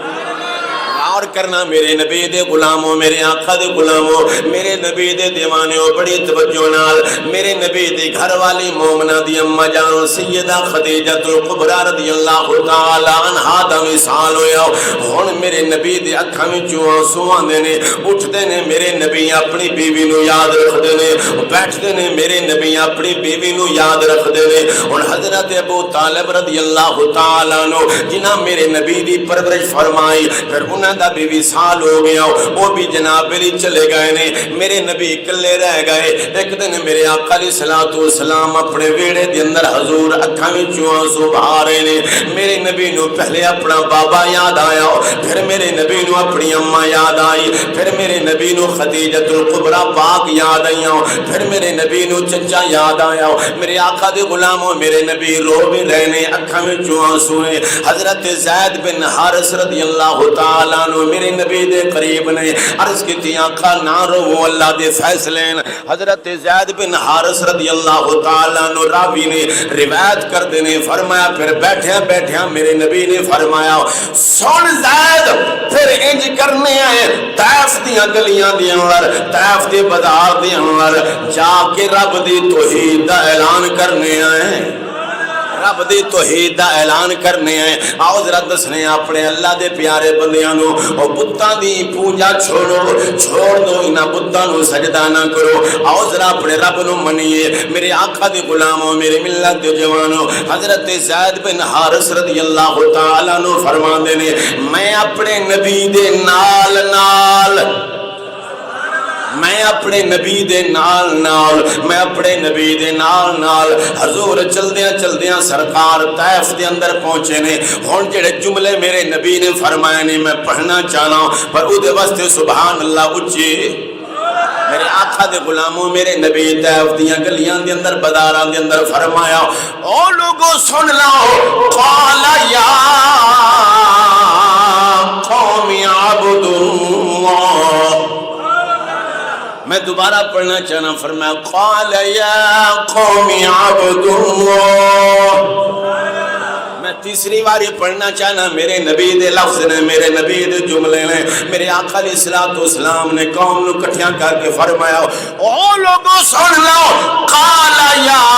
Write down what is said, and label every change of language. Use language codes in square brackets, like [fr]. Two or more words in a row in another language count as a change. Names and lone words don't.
[pa] اور کرنا میرے نبی دے غلاموں میرے آقا دے غلاموں میرے نبی دے دیوانیوں بڑی توجہ نال میرے نبی دے گھر والی مومنہ دی اماں جان سیدہ خدیجۃ الکبریٰ [ar] رضی اللہ تعالی عنہا [pa] دا مثال ہویا ہن میرے نبی دے اکھاں وچوں آنسو آندے نے اٹھدے نے میرے نبی اپنی بیوی نو یاد رکھدے نے بیٹھدے نے میرے نبی اپنی بیوی نو یاد رکھدے نے ہن حضرت ابو طالب [ar] رضی اللہ تعالی عنہ [pa] جنہاں میرے نبی دی پرورش فرمائی پھر انہاں دا بھی وصال ہو گیا وہ بھی جناب علی چلے گئے نے میرے نبی کلے رہ گئے ایک دن میرے آقا [ar] علیہ الصلوۃ والسلام [pa] اپنے ویڑے دے اندر حضور اکھاں وچوں آنسو بہا رہے نے میرے نبی نو پہلے اپنا بابا یاد آیا پھر میرے نبی نو اپنی اماں یاد آئی پھر میرے نبی نو خدیجۃ الکبریٰ پاک یاد آئیاں پھر میرے نبی نو چچا یاد آیا میرے آقا دے غلاموں میرے نبی رو بھی رہے نے اکھاں وچوں آنسو نے حضرت زید بن حارث [ar] رضی اللہ تعالی عنہ [pa] میرے نبی دے قریب نے عرض کی تھی آقا نہ رو اللہ دے فیصلے حضرت زید بن حارث [ar] رضی اللہ تعالیٰ عنہ [pa] راوی نے روایت کر دینے فرمایا پھر بیٹھیا میرے نبی نے فرمایا سن زید پھر انج کرنے آئے طائف دیاں گلیاں دے اندر طائف دے بازار دے اندر جا کے رب دی توحید دا اعلان کرنے آئے رب دی توحید دا اعلان کرنے ہیں آؤ ذرا دسنے اپنے اللہ دے پیارے بندیاں نو او بتاں دی پوجا چھوڑ دو انہاں بتاں نو سجدہ نہ کرو آؤ ذرا اپنے رب نو منیے میرے آقا دے غلاموں میرے ملت دے جوانوں حضرت زید بن حارث [ar] رضی اللہ تعالی عنہ [pa] فرماندے نے میں اپنے نبی دے نال میں اپنے نبی دے نال حضور چلدیاں سرکار طائف دے اندر پہنچے نے ہن جڑے جملے میرے نبی نے فرمائے نے میں پڑھنا چاہنا پر او دے واسطے [ar] سبحان اللہ [pa] اچھی میرے آقا دے غلاموں میرے نبی طائف دیاں گلیاں دے اندر بازاراں دے اندر فرمایا او لوگوں سن لو [ar] قال یا قوم اعبدوا اللہ [pa] میں دوبارہ پڑھنا چاہنا فرمایا [ar] قال یا قوم اعبدوا اللہ [pa] میں تیسری باری پڑھنا چاہنا میرے نبی دے لفظ نے میرے نبی دے جملے نے میرے آقا [ar] علیہ الصلوۃ والسلام [pa] نے قوم نو کٹھیاں کر کے فرمایا او لوگوں سن لو [ar] قال یا